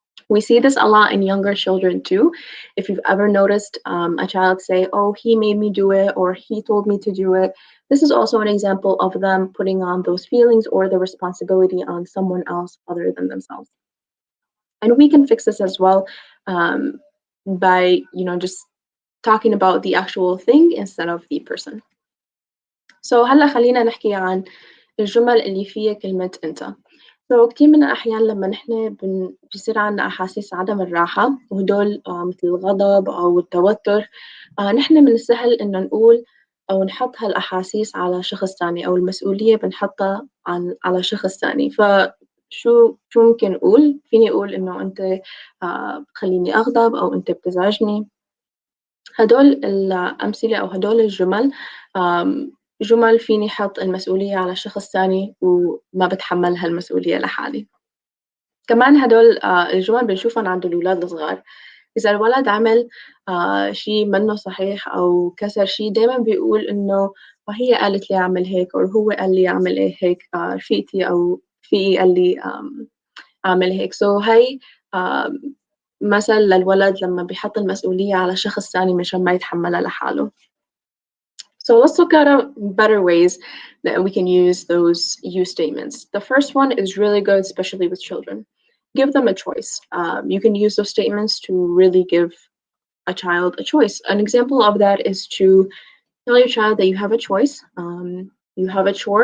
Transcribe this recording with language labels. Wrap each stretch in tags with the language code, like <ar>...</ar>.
<en>We see this a lot in younger children too. If you've ever noticed a child say, oh, he made me do it, or he told me to do it, this is also an example of them putting on those feelings or the responsibility on someone else other than themselves. And we can fix this as well by, just talking about the actual thing instead of the person.</en> <ar>هلا خلينا نحكي عن الجمل اللي فيها كلمة أنت. كتير من الأحيان لما نحن بيصير عنا أحاسيس عدم الراحة، وهدول مثل الغضب أو التوتر، نحن من السهل إنه نقول أو نحط هالأحاسيس على شخص تاني، أو المسؤولية بنحطها على شخص تاني. شو ممكن نقول؟ فيني أقول إنه أنت بتخليني أغضب، أو أنت بتزعجني. هدول الأمثلة أو هدول الجمل جمل فيني حط المسؤولية على شخص تاني وما بتحمل هالمسؤولية لحالي. كمان هدول الجمل بنشوفهم عند الأولاد الصغار. إذا الولد عمل شيء منه صحيح أو كسر شيء، دايما بيقول إنه هي قالت لي أعمل هيك، أو هو قال لي أعمل إيه هيك، رفيقتي أو في قال لي أعمل هيك. هي مثل للولد لما بيحط المسؤولية على شخص ثاني مشان ما يتحملها لحاله.</ar> <en>So let's look at better ways that we can use those use statements. The first one is really good, especially with children. Give them a choice. You can use those statements to really give a child a choice. An example of that is to tell your child that you have a choice. You have a chore.</en>